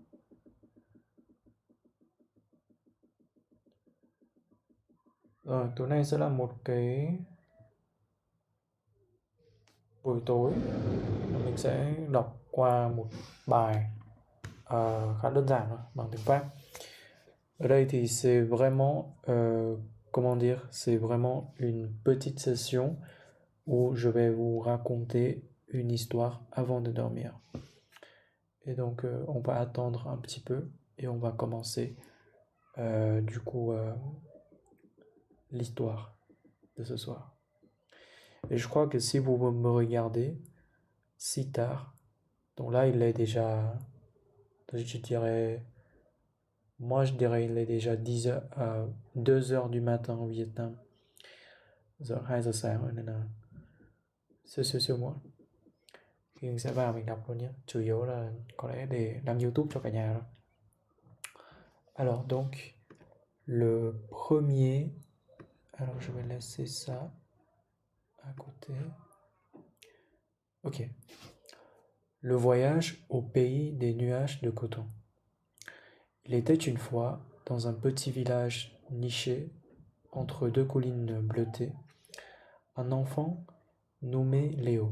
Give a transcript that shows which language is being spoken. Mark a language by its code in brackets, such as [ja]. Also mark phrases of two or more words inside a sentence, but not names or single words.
[vi] Rồi, tối nay sẽ là một cái buổi tối mình sẽ đọc qua một bài khá đơn giản thôi, bằng tiếng Pháp. Ở đây thì [fr] c'est vraiment, comment dire, c'est vraiment une petite session où je vais vous raconter une histoire avant de dormir. Et donc on va attendre un petit peu et on va commencer l'histoire de ce soir. Et je crois que si vous me regardez si tard, donc là il est déjà, je dirais, moi je dirais il est déjà 2 heures du matin au Vietnam. [vi] Giờ 2 giờ sáng rồi nên là siêu muộn. Thì mình sẽ vào mình đọc luôn nhé. Chủ yếu là có lẽ để đăng YouTube cho cả nhà thôi. [fr] Alors donc, le premier... Alors je vais laisser ça à côté. Ok. Le voyage au pays des nuages de coton. Il était une fois, dans un petit village niché entre deux collines bleutées, un enfant nommé Léo.